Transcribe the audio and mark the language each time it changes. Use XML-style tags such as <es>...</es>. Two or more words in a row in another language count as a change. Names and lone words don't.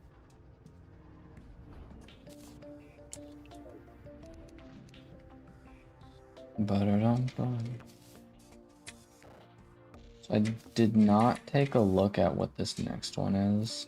<en>Ba-da-dum-bum. So I did not take a look at what this next one is.</en>